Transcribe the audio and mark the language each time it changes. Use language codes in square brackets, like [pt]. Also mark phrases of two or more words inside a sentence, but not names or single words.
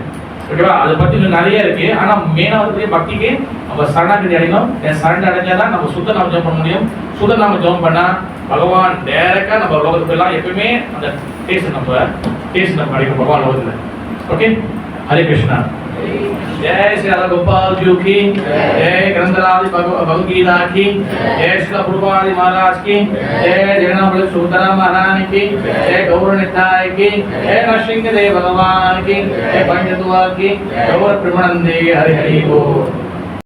[ta] ஓகேவா? அதை பத்தி நிறைய இருக்கு. ஆனா மெயினா வந்து பக்திக்கு நம்ம சரணாகதி அடையணும். சரண் அடைஞ்சாதான் நம்ம சுத்த நாம ஜெபம் பண்ண முடியும். சுத்த நாம ஜெபம் பண்ணா பகவான் டைரக்டா நம்ம லோகத்துக்கு எல்லாம் எப்பவுமே அந்த டேஸ்ட் நம்ம அடைக்கும் பகவான் லோகத்துல. ஓகே, ஹரே கிருஷ்ணா. [hi] जय श्री राधा गोपाल जी की, जय ग्रंथराज भगवद गीता की, जय श्री प्रभुपाद महाराज की, जय जगन्नाथ सुभद्रा महारानी की, जय गौर निताय की, जय नरसिंह देव भगवान की, जय पंचतुआ की, गौर प्रेमानंदे हरि हरि बोल।